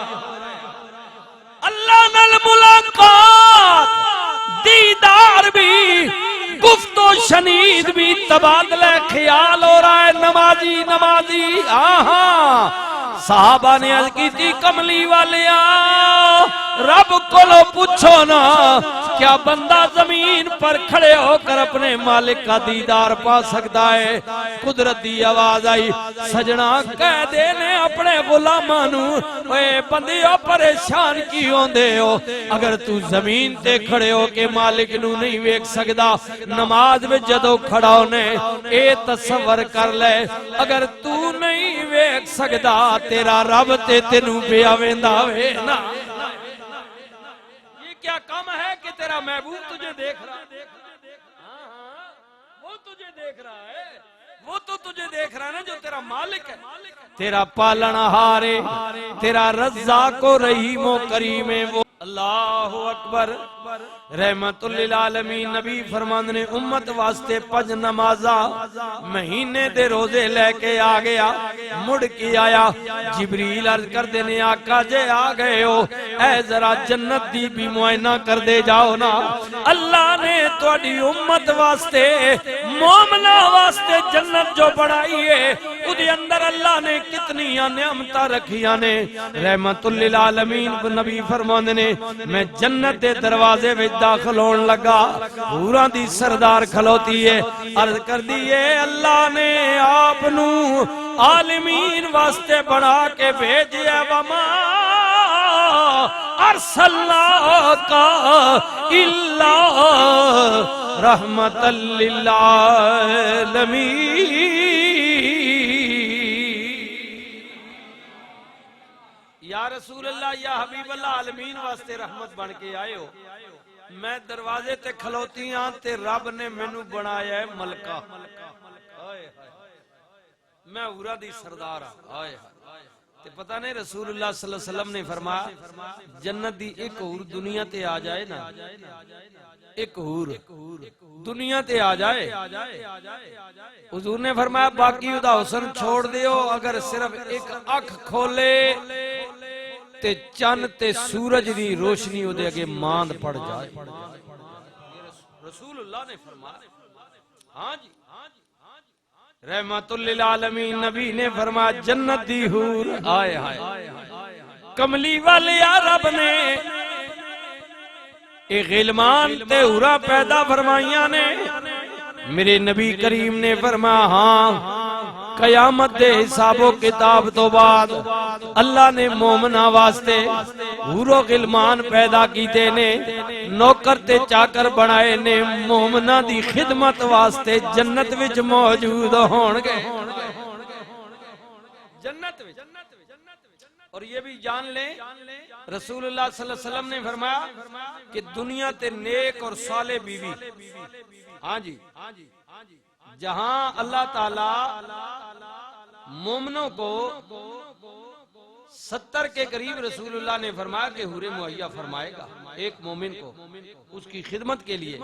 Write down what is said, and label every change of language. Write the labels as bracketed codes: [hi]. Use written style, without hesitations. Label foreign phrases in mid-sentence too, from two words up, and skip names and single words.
[ur] اللہ نال ملاقات دیدار بھی گفت و شنید بھی تبادلہ خیال ہو رہا ہے. نمازی نمازی آہا صاحبہ نے عرض کی تھی کملی والے رب کو پوچھو نا کیا بندہ زمین پر کھڑے ہو کر اپنے مالک کا دیدار پا سکتا ہے? [pa] قدرت دی آواز آئی سجنا کہہ دینے اپنے غلاماں نوں اوئے بندیو پریشان کی ہوندے ہو اگر تو زمین تے کھڑے ہو کے مالک نوں نہیں ویکھ سکدا نماز میں جدوں کھڑا ہونے اے تصور کر لے اگر تو نہیں ویکھ سکدا تیرا رب تے تینوں پیا ویندا وے نا. [ur] کیا کم ہے کہ تیرا محبوب تجھے دیکھ رہا۔ ہاں ہاں، وہ تجھے دیکھ رہا ہے، وہ تو تجھے دیکھ رہا ہے نا، جو تیرا مالک ہے، تیرا پالنہار ہے، تیرا رزاق و رحیم و کریم ہے وہ. [ar] الله أكبر. رحمة للعالمين [pa] نبی فرمان نے امت واسطے 5 نمازاں مہینے دے روزے لیکے آ گیا، مڑ کے آیا. جبریل عرض کر دینے آقا جے آ گئے ہو، اے ذرا جنت دی بھی معائنہ کر دے جاؤ نا. اللہ نے تہاڈی امت واسطے، مومناں واسطے جنت جو بنائی ہے، اودے اندر اللہ نے کتنی نعمتاں رکھیاں نے. [ar] رحمة للعالمين [pa] نبی فرماندے نے میں جنت دے دروازے وچ داخل ہونے لگا، حوراں دی سردار کھلوتی ہے، عرض کر دی ہے اللہ نے آپ نوں عالمین واسطے بنا کے بھیجیا. [ar] وما أرسلناك إلا رحمة للعالمين. يا رسول الله، يا حبيب الله, [pa] عالمین واسطے رحمت بن کے آئے ہو. میں دروازے تے کھلوتی ہاں تے رب نے مینوں بنایا ہے ملکہ. میں حوراں دی سردار ہاں. تے پتہ نہیں رسول اللہ [ar] صلى الله عليه وسلم [pa] نے فرمایا جنت دی اک حور دنیا تے آ جائے نا، اک حور دنیا تے آ جائے، حضور نے فرمایا باقی اودا حسن چھوڑ دیو، اگر صرف اک اکھ کھولے تے چن تے سورج دی روشنی اودے اگے ماند پڑ جائے. [ur] رسول اللہ نے فرمایا. [pa] ہاں جی, [ar] رحمة للعالمين [pa] نبی نے فرمایا جنت دی حور آئے ہائے کملی والے یا رب نے اے غلمان تے حوراں پیدا فرمائیاں نے. میرے نبی کریم نے فرمایا ہاں قیامت دے حساب و کتاب توں بعد اللہ نے مومناں واسطے حور و غلمان پیدا کیتے نے، نوکر تے چاکر بنائے نے، مومناں دی خدمت واسطے جنت وچ موجود ہونگے. جنت وچ. [ur] اور یہ بھی جان لے رسول اللہ [ar] صلى الله عليه وسلم [ur] نے فرمایا کہ دنیا تے نیک اور صالح بیوی، ہاں جی، جہاں اللہ تعالیٰ مومنوں کو 70 کے قریب رسول اللہ نے فرمایا کہ حوریں مہیا فرمائے گا ایک مومن کو اس کی خدمت کے لیے.